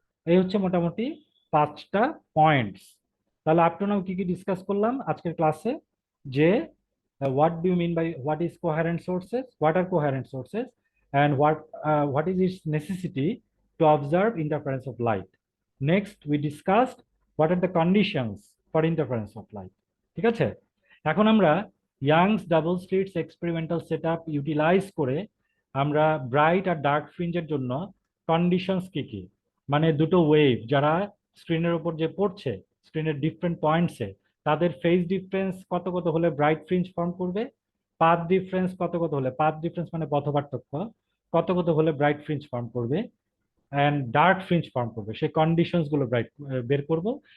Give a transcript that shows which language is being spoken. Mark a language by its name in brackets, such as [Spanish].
[Bangla] এই হচ্ছে মোটামুটি 5টা পয়েন্টস। তাহলে [English] up to now [Bangla] কি কি ডিসকাস করলাম আজকের ক্লাসে? [English] যে what do you mean by what is coherent sources, what are coherent sources, and what is its necessity to observe interference of light. Next we discussed what are the conditions for interference of light. [Bangla] ঠিক আছে, এখন আমরা youngs double স্লিটস experimental setup utilise করে আমরা bright আর dark ফ্রিঞ্জের জন্য conditions কি কি, মানে দুটো ওয়েভ যারা স্ক্রিনের উপর যে পড়ছে স্ক্রিনের ডিফারেন্ট পয়েন্টসে, তাদের ফেজ ডিফারেন্স কত কত হলে ব্রাইট ফ্রিঞ্জ ফর্ম করবে, পাথ ডিফারেন্স কত কত হলে, পাথ ডিফারেন্স মানে পথ পার্থক্য, কত কত হলে ব্রাইট ফ্রিঞ্জ ফর্ম করবে অ্যান্ড ডার্ক ফ্রিঞ্জ ফর্ম করবে, সেই কন্ডিশনস গুলো বের করব।